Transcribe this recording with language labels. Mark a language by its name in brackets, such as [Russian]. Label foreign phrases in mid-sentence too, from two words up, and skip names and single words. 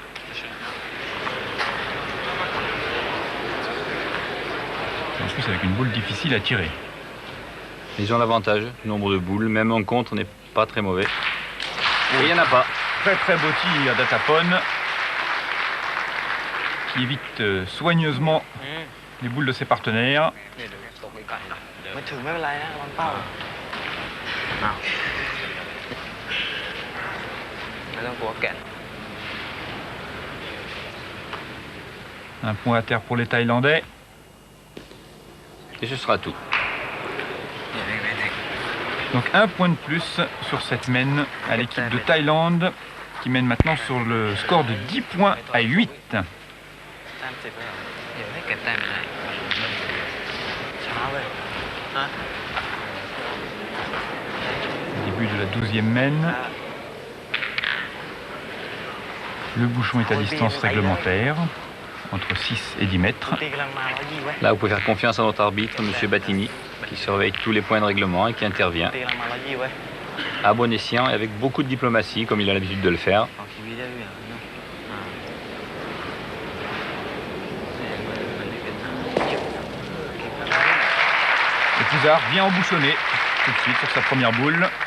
[French] En plus, avec une boule difficile à tirer. Ils ont l'avantage du nombre de boules, même en contre n'est pas très mauvais. Et il n'y en a pas. Très très beau tir d'Atapon, qui évite soigneusement les boules de ses partenaires. [Thai] ไม่ถึงไม่เป็นไรนะวางเป้าไม่ต้องกลัวแก่น [French] Un point à terre pour les Thaïlandais. Et ce sera tout. Donc un point de plus sur cette mène à l'équipe de Thaïlande, qui mène maintenant sur le score de 10 points à 8. [Thai] แต้ม 10แล้วเดี๋ยวให้เก็บแต้มไปเลยช้าเว้ยฮะ [French] Début de la 12e mène. Le bouchon est à distance réglementaire, entre 6 et 10 mètres. [Thai] ตีกำลังมา120เว้ย [French] Là, vous pouvez faire confiance à notre arbitre, M. Battini, qui surveille tous les points de règlement et qui intervient [Thai] ตีกำลังมา120เว้ย [French] à bon escient et avec beaucoup de diplomatie, comme il a l'habitude de le faire. [Thai] ออกทีวีได้ด้วยเหรออ่า [French] Et Pouzart vient embouchonner tout de suite sur sa première boule.